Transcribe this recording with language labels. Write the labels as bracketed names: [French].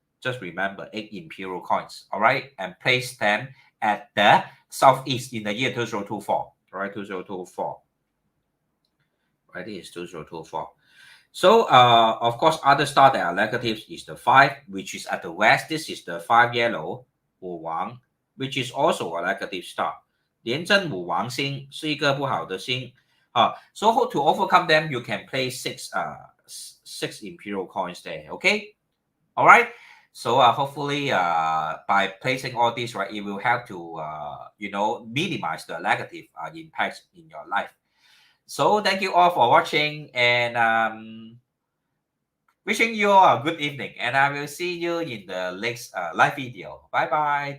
[English] Just remember 8 imperial coins, all right? And place them at the southeast in the year 2024, all right? 2024. Right, this is 2024. So, of course, other star that are negatives is the 5, which is at the west. This is the 5 yellow, 五王, which is also a negative star. [Chinese] 廉贞五王星是一个不好的星。 [English] So to overcome them, you can place 6 imperial coins there. Okay, all right. So hopefully, by placing all these, right, it will help to minimize the negative impacts in your life. So thank you all for watching, and wishing you all a good evening, and I will see you in the next live video. Bye bye.